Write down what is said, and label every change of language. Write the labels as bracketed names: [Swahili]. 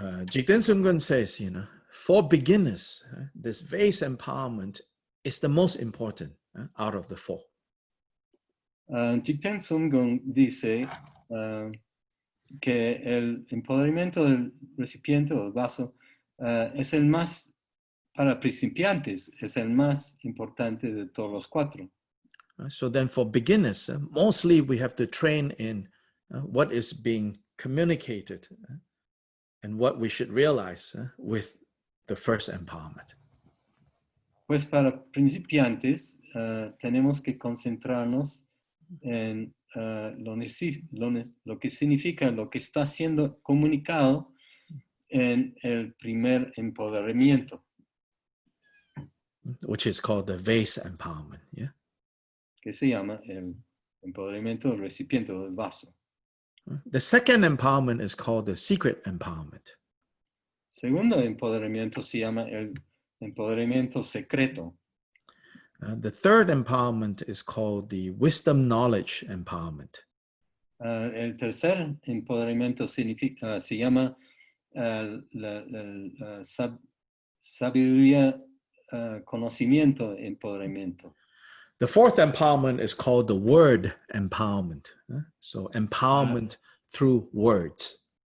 [English] Jigten Sungön says, for beginners, this vase empowerment is the most important out of the 4. [Spanish] Jigten Sungön dice que el empoderamiento del recipiente o del vaso es el más, para principiantes, es el más importante de todos los 4. [English] So then for beginners, mostly we have to train in what is being communicated and what we should realize with the first empowerment. [Spanish] Pues para principiantes tenemos que concentrarnos en lo que significa, lo que está siendo comunicado en el primer empoderamiento, [English] which is called the vase empowerment. Yeah. [Spanish] que se llama el empoderamiento del recipiente del vaso. [English] The second empowerment is called the secret empowerment. [Spanish] Segundo empoderamiento se llama el empoderamiento secreto. [English] The third empowerment is called the wisdom knowledge empowerment. [Spanish] El tercer empoderamiento se llama la sabiduría, conocimiento, empoderamiento. [English] The fourth empowerment is called the word empowerment. So empowerment through words.